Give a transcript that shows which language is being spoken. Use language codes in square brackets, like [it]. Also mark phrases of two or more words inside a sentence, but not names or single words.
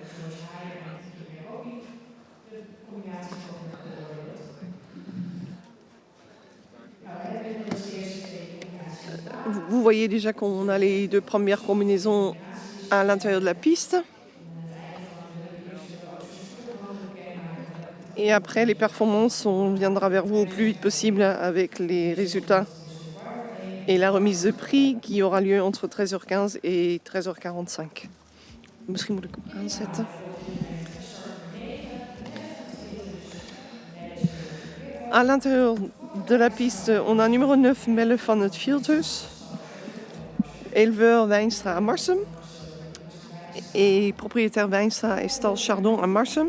[fr] Vous voyez déjà qu'on a les 2 premières combinaisons à l'intérieur de la piste. Et après, les performances, on viendra vers vous au plus vite possible avec les résultats et la remise de prix qui aura lieu entre 13h15 et 13h45. [nl] Misschien moet ik hem aanzetten. [fr] À l'intérieur de la piste, on a numéro 9, Melle van het Vierthuis, éleveur Wijnstra à Marsum. Et propriétaire Wijnstra et stal Chardon à Marsum.